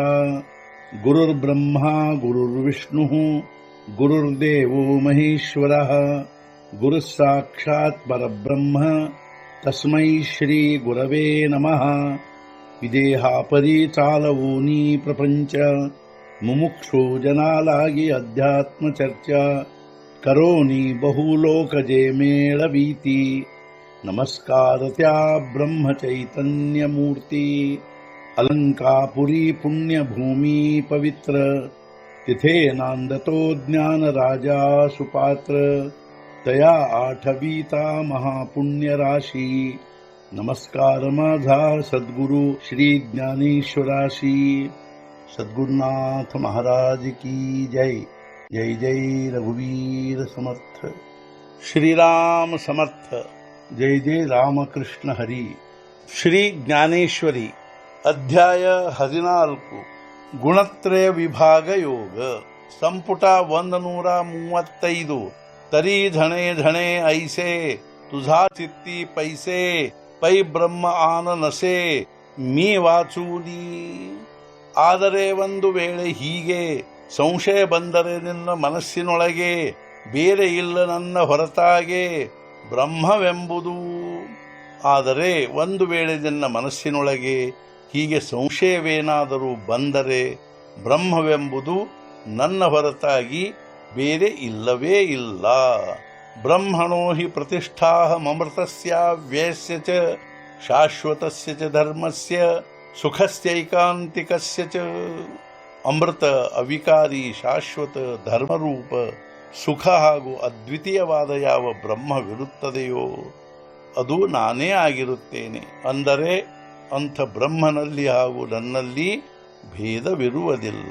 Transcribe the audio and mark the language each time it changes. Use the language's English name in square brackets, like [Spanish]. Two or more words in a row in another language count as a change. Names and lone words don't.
[Sanskrit] गुरुर्ब्रह्मा गुरुर्विष्णुः गुरुर्देवो महेश्वरः गुरुः साक्षात् परब्रह्म तस्मै श्री गुरवे नमः. [Marathi] विदेहापरी चालवूनी प्रपंच मुमुक्षु जनालागी अध्यात्म चर्चा करोनी बहुलोकजे मेळवीती. नमस्कार त्या ब्रह्म चैतन्य मूर्ती. अलंकापुरी पुण्यभूमी पवित्र तिथे नांदतो ज्ञान राजा सुपात्र. तया आठवीता महापुण्य राशी. नमस्कार माझा सद्गुरु श्री ज्ञानेश्वराशी. सद्गुरुनाथ महाराज की जय. जय जय रघुवीर समर्थ. श्रीराम समर्थ. जय जय रामकृष्ण हरी. [Kannada] ಶ್ರೀ ಜ್ಞಾನೇಶ್ವರಿ ಅಧ್ಯಾಯ 14 ಗುಣತ್ರಯ ವಿಭಾಗ ಯೋಗ ಸಂಪುಟ 135. [Marathi] तरी धणे धणे ऐसे तुझा चित्ती पैसे पै ब्रह्म आन नसे मी ವಾಚೂಲಿ. [Kannada] ಆದರೆ ಒಂದು ವೇಳೆ ಹೀಗೆ ಸಂಶಯ ಬಂದರೆ ನಿನ್ನ ಮನಸ್ಸಿನೊಳಗೆ ಬೇರೆ ಇಲ್ಲ ನನ್ನ ಹೊರತಾಗೆ ಬ್ರಹ್ಮವೆಂಬುದು. ಆದರೆ ಒಂದು ವೇಳೆ ನಿನ್ನ ಮನಸ್ಸಿನೊಳಗೆ ಹೀಗೆ ಸಂಶಯವೇನಾದರೂ ಬಂದರೆ ಬ್ರಹ್ಮವೆಂಬುದು ನನ್ನ ಹೊರತಾಗಿ ಬೇರೆ ಇಲ್ಲವೇ ಇಲ್ಲ. [Sanskrit] ಬ್ರಹ್ಮಣೋ ಹಿ ಪ್ರತಿಷ್ಠಾಹಮೃತಸ್ಯ ವ್ಯಯಸ್ಯ ಚ ಶಾಶ್ವತಸ್ಯ ಚ ಧರ್ಮಸ್ಯ ಸುಖಸ್ಯೈಕಾಂತಿಕಸ್ಯ ಚ. [Kannada] ಅಮೃತ ಅವಿಕಾರಿ ಶಾಶ್ವತ ಧರ್ಮರೂಪ ಸುಖ ಹಾಗೂ ಅದ್ವಿತೀಯವಾದ ಯಾವ ಬ್ರಹ್ಮವಿರುತ್ತದೆಯೋ ಅದು ನಾನೇ ಆಗಿರುತ್ತೇನೆ. ಅಂದರೆ ಅಂಥ ಬ್ರಹ್ಮನಲ್ಲಿ ಹಾಗೂ ನನ್ನಲ್ಲಿ ಭೇದವಿರುವುದಿಲ್ಲ.